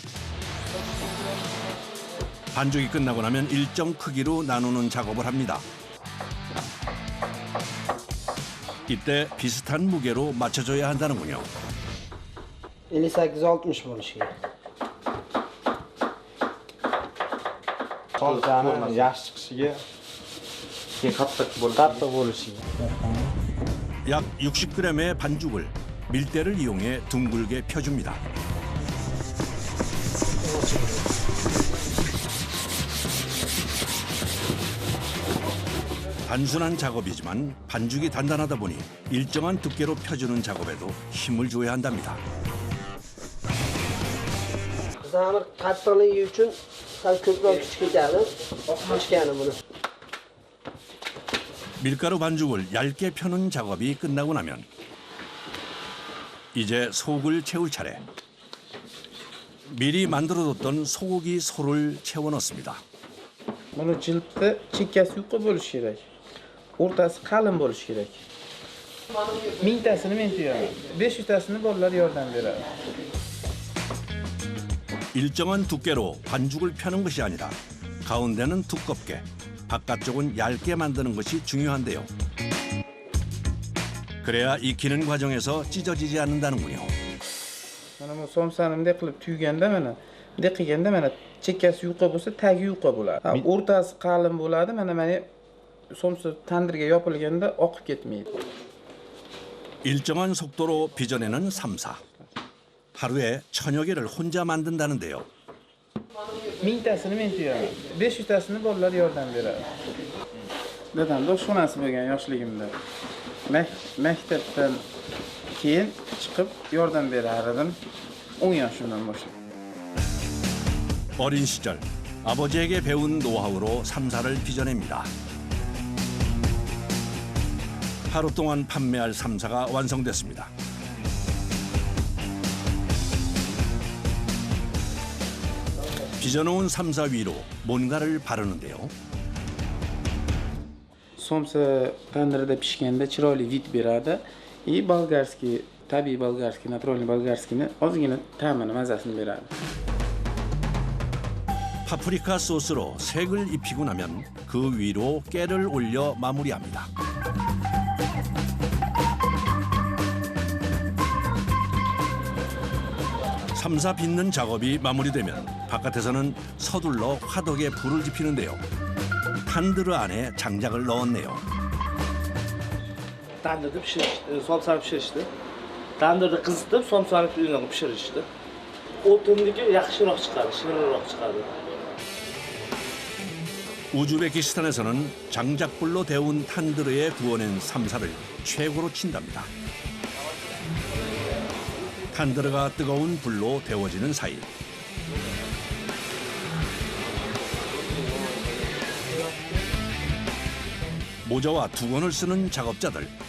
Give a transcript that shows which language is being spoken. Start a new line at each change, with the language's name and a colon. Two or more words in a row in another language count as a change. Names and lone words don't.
Korean: 반죽이 끝나고 나면 일정 크기로 나누는 작업을 합니다. 이때 비슷한 무게로 맞춰줘야 한다는군요.
Uzbek: 58-60 bo'lishi kerak. Somsani yaxshi chiqishiga qattiq bo'lishi.
Korean: 약 60g의 반죽을 밀대를 이용해 둥글게 펴줍니다. 단순한 작업이지만 반죽이 단단하다 보니 일정한 두께로 펴주는 작업에도 힘을 줘야 한답니다.
Uzbek: Zamir qattiqligi uchun sal ko'proq kuch ketadi. Oqmashgani buni.
Korean: 밀가루 반죽을 얇게 펴는 작업이 끝나고 나면 이제 속을 채울 차례. 미리 만들어뒀던 소고기 소를 채워 넣습니다.
Uzbek: Buni jiltda chekkasi yuqa bo'lishi kerak. O'rtasi qalin bo'lishi kerak. 1000 tasini men teraman. 500 tasini bolalar yordam beradi.
Korean: 일정한 두께로 반죽을 펴는 것이 아니라 가운데는 두껍게, 바깥쪽은 얇게 만드는 것이 중요한데요. 그래야 익히는 과정에서 찢어지지 않는다는군요.
Uzbek: Mana bu somsani bunday qilib tuyganda mana, bunday qilganda mana chekkasi yuqa bo'lsa, tagi yuqa bo'ladi. O'rtasi qalin bo'ladi. Mana somsa tandirga yopilganda oqib ketmaydi.
Korean: 일정한 속도로 빚어내는 삼사. 하루에 1000여 개를 혼자 만든다는데요.
Uzbek: mingtasini men teraman, 500tasini bolalar yordam beradi. Dadamda oshxonasi bo'lgan yoshligimda. Maktabdan keyin chiqib yordam berar edim 10 yoshimdan boshlab.
Korean: 어린 시절 아버지에게 배운 노하우로 삼사를 빚어냅니다. 하루 동안 판매할 삼사가 완성됐습니다. 빚어놓은 삼사 위로 뭔가를 바르는데요.
Uzbek: Somsa tandirda pishganda chiroyli vid beradi. Bolgarskiy, tabiiy bolgarskiy,
Russian: naturalniy bolgarskiyni
Uzbek: ozgina ta'mini, mazasini beradi.
Korean: 파프리카 소스로 색을 입히고 나면 그 위로 깨를 올려 마무리합니다. 삼사 빚는 작업이 마무리되면 바깥에서는 서둘러 화덕에 불을 지피는데요. 탄드르 안에 장작을 넣었네요. Tandirda pishirishdi, somsani pishirishdi. Tandirda qizitib, somsani qilib pishirishdi. O'tindagi yaxshiroq chiqadi, shirinroq chiqadi. 우즈베키스탄에서는 장작불로 데운 탄드르에 구워낸 삼사를 최고로 친답니다. 탄드르가 뜨거운 불로 데워지는 사이 모자와 두건을 쓰는 작업자들.